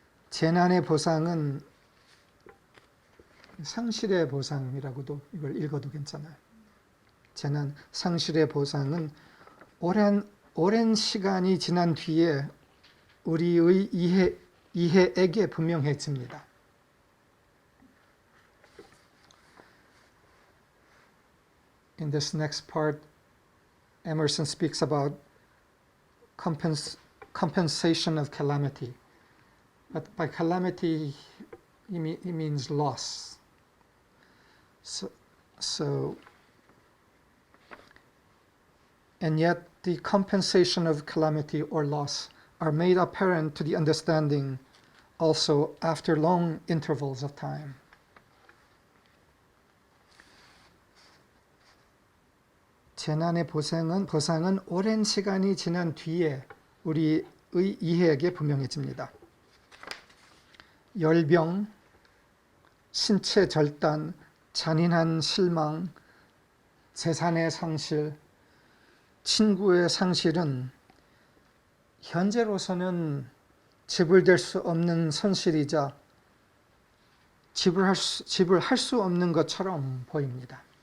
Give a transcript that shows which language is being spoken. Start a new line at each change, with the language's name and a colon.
Korean: 재난의 보상은 상실의 보상이라고도 이걸 읽어도 괜찮아요. 재난, 상실의 보상은 오랜 시간이 지난 뒤에 우리의 이해에게 분명해집니다.
English: In this next part, Emerson speaks about compensation of calamity. But by calamity, he means loss. And yet the compensation of calamity or loss are made apparent to the understanding also after long intervals of time.
Korean: 재난의 보상은 오랜 시간이 지난 뒤에 우리의 이해에게 분명해집니다. 열병, 신체 절단, 잔인한 실망, 재산의 상실, 친구의 상실은 현재로서는 지불될 수 없는 손실이자 지불할 수 없는 것처럼 보입니다.